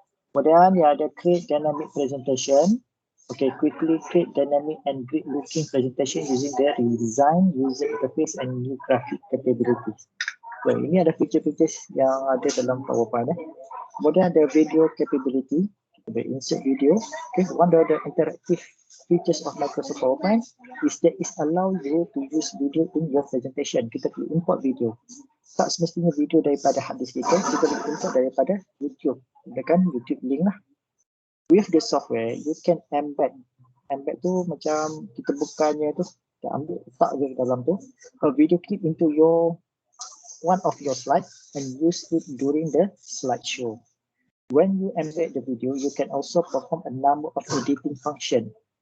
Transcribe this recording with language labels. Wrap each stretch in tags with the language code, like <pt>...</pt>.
<ms>Kemudian dia ada</ms> <en>create dynamic presentation. Okay, quickly create dynamic and great looking presentation using the redesign, user interface and new graphic capabilities.</en> <ms>So, ini ada feature-features yang ada dalam PowerPoint. Kemudian ada video capability. Kita boleh insert video.</ms> <en>Okay, one of the interactive features of Microsoft PowerPoint is that it allow you to use video in your presentation.</en> <ms>Kita boleh import video. Tak semestinya video daripada hard disk kita boleh import daripada YouTube. Kan YouTube link lah.</ms> <en>With the software, you can embed. Embed</en> <ms>tu macam kita bukanya tu, kita ambil letak je dalam tu,</ms> <en>a video clip into one of your slides and use it during the slideshow. When you embed the video, you can also perform a number of editing function.</en>